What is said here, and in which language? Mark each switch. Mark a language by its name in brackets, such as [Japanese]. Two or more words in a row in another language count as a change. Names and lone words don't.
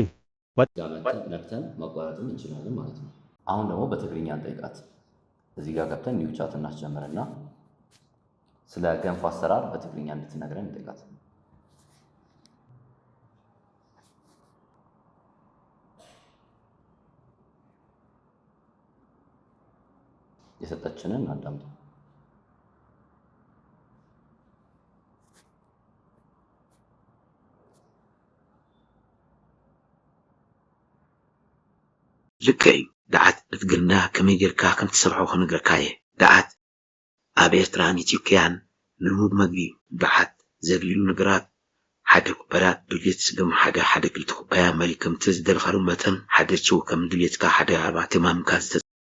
[Amharic] ነክተን ማቋረጥም እንችላለን ማለት ነው። አሁን ደግሞ በትግርኛ እንጠይቃት። እዚህ ጋር ገብተን [English] new chat [Amharic] እናስጀምርና ስለ ገንፎ አሰራር በትግርኛ እንድትነግረን እንጠይቃት። የሰጠችንን አዳምጡ። [Tigrinya] ልከይ ዳዓት እትግልና ከመይ ጌርካ ከም ትሰርሖ ክነግረካየ ዳዓት ኣብ ኤርትራን ኢትዮጵያን ልሙድ መግቢ ዳዓት ዘድልዩ ነገራት ሓደ ኩባያ ዱሌት ስገም ሓደ ክልተ ኩባያ መሪ ከምቲ ዝደልኻሉ መጠን ሓደ ችው ከም ድሌትካ ሓደ 4 ማንካ